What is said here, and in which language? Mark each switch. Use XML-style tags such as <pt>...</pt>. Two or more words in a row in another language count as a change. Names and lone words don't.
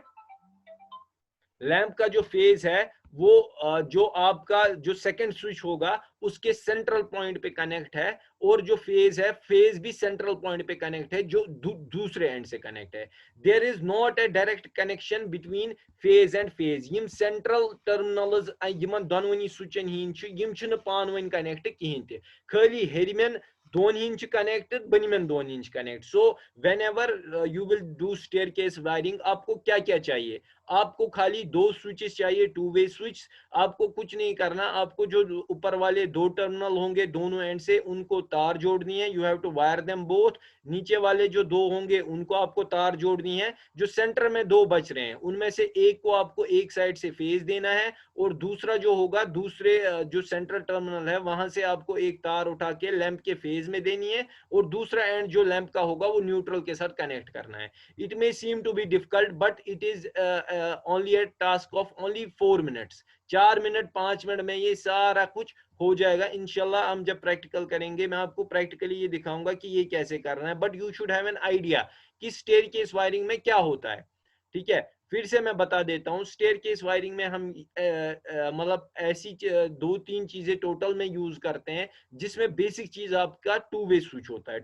<hi>लैंप का जो फेज है वो जो आपका जो सेकंड स्विच होगा उसके</hi> <en>central point</en> <hi>पे कनेक्ट है, और जो फेज है, फेज भी</hi> <en>central point</en> <hi>पे कनेक्ट है जो दूसरे एंड से कनेक्ट है.</hi> <en>There is not a direct connection between phase and phase.</en> <ks>यम</ks> <en>central terminals</en> <ks>यमन दोनवनी स्विचन हिंद यम छन पानवन कनेक्ट कहीं ते, खाली हेरमेन दोन इंच कनेक्ट, बनिमेन दोन इंच कनेक्ट.</ks> <en>So whenever you will do staircase wiring,</en> <hi>आपको क्या क्या चाहिए? आपको खाली दो स्विचेस चाहिए,</hi> <en>two way switch.</en> <hi>आपको कुछ नहीं करना, आपको जो ऊपर वाले दो टर्मिनल होंगे दोनों एंड से उनको तार जोड़नी है.</hi> <en>You have to wire them both.</en> <hi>नीचे वाले जो दो होंगे उनको आपको तार जोड़नी है. जो सेंटर में दो बच रहे हैं उनमें से एक को आपको एक साइड से फेज देना है, और दूसरा जो होगा दूसरे जो</hi> <en>central terminal</en> <hi>है वहां से आपको एक तार उठा के लैंप के फेज में देनी है, और दूसरा एंड जो लैंप का होगा वो न्यूट्रल के साथ कनेक्ट करना है.</hi> <en>It may seem to be difficult, but it is only a task of only 4 minutes.</en> <hi>4 मिनट 5 मिनट में ये सारा कुछ हो जाएगा इंशाल्लाह. हम जब प्रैक्टिकल करेंगे मैं आपको प्रैक्टिकली ये दिखाऊंगा कि ये कैसे करना है.</hi> <en>But you should have an idea</en> <hi>कि</hi> <en>staircase wiring</en> <hi>में क्या होता है. ठीक है, फिर से मैं बता देता हूँ.</hi> <en>staircase wiring</en> <hi>में हम मतलब ऐसी दो तीन चीजें टोटल में यूज करते हैं, जिसमें बेसिक चीज आपका</hi> <en>two way switch</en> <hi>होता है.</hi>